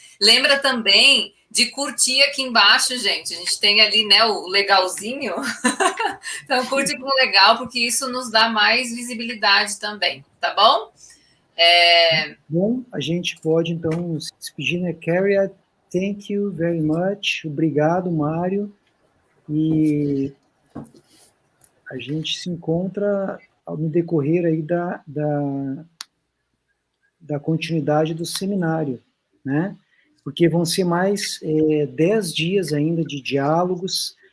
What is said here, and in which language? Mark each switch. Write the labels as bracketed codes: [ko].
[pt] Lembra também de curtir aqui embaixo, gente. A gente tem ali, né, o legalzinho. Então, curte com legal, porque isso nos dá mais visibilidade também, tá bom? Bom, a gente pode, então, se despedir, né? [en] Cariad, thank you very much. [pt] Obrigado, Mário. E a gente se encontra no decorrer aí da continuidade do seminário, né? Porque vão ser mais 10 dias ainda de diálogos.